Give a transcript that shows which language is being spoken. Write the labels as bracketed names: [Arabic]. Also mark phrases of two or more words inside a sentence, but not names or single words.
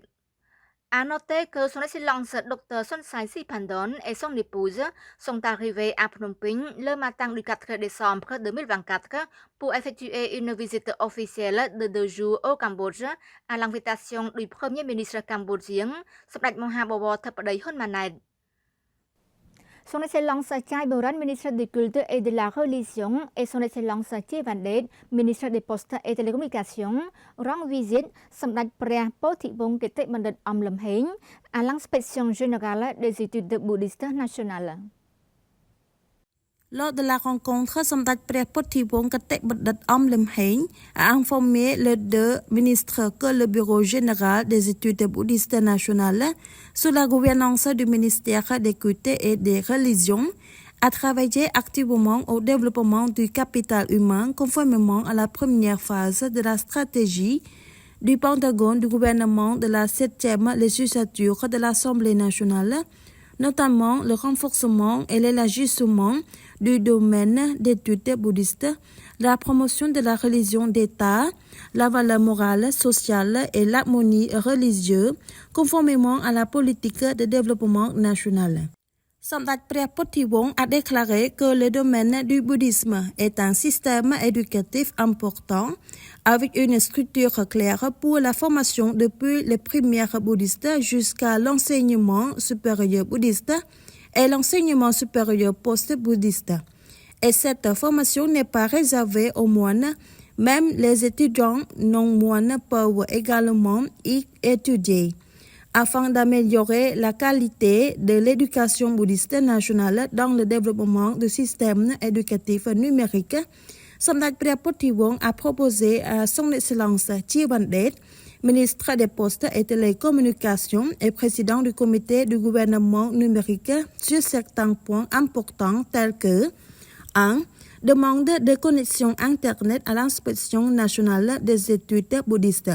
[French] À noter que son Excellence Dr Son Sai Siphandon et son épouse sont arrivés à Phnom Penh le matin du 4 décembre 2024 pour effectuer une visite officielle de 2 jours au Cambodge à l'invitation du Premier ministre cambodgien Samdech Mohabobor Thappadei Honmanet. Son Excellence Chai Boran, ministre des Cultes et de la Religion, et son Excellence Chai Vandet, ministre des Postes et Télécommunications, rend visite Samdech ព្រះពោធិវង្សគតិបណ្ឌិត Om Lum Heng à l'inspection générale des études bouddhistes nationales. Lors de la rencontre, Samdech ព្រះពោធិវង្សគតិបណ្ឌិត Om Lum Heng a informé les 2 ministres que le Bureau général des études bouddhistes nationales, sous la gouvernance du ministère des Cultes et des Religions, a travaillé activement au développement du capital humain conformément à la première phase de la stratégie du Pentagone du gouvernement de la 7e législature de l'Assemblée nationale notamment le renforcement et l'élargissement du domaine d'études bouddhistes, la promotion de la religion d'État, la valeur morale, sociale et l'harmonie religieuse, conformément à la politique de développement national. Samdech ព្រះពុទ្ធិវង្ស a déclaré que le domaine du bouddhisme est un système éducatif important avec une structure claire pour la formation depuis les primaires bouddhistes jusqu'à l'enseignement supérieur bouddhiste et l'enseignement supérieur post-bouddhiste. Et cette formation n'est pas réservée aux moines, même les étudiants non-moines peuvent également y étudier. Afin d'améliorer la qualité de l'éducation bouddhiste nationale dans le développement du système éducatif numérique, Samdech ព្រះពុទ្ធិវង្ស a proposé à son Excellence Chivandret, ministre des Postes et Télécommunications et président du comité du gouvernement numérique sur certains points importants tels que 1. Demande de connexion Internet à l'inspection nationale des études bouddhistes.